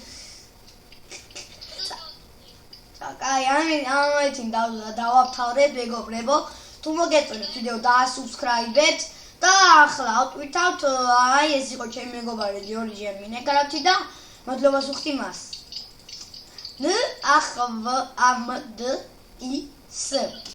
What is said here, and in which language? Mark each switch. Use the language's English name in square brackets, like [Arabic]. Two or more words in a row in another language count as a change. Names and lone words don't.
[Georgian] კაი, ამით დავაფთავრებ, მეგობრებო. თუ მოგეწონათ ვიდეო დაასუბსკრაიბეთ და ახლა ავტვირთავთ, აი ეს იყო ჩემი მეგობარი გიორგი მინეკრაფტი და მადლობას ვუხდი მას. N A H V A M D I S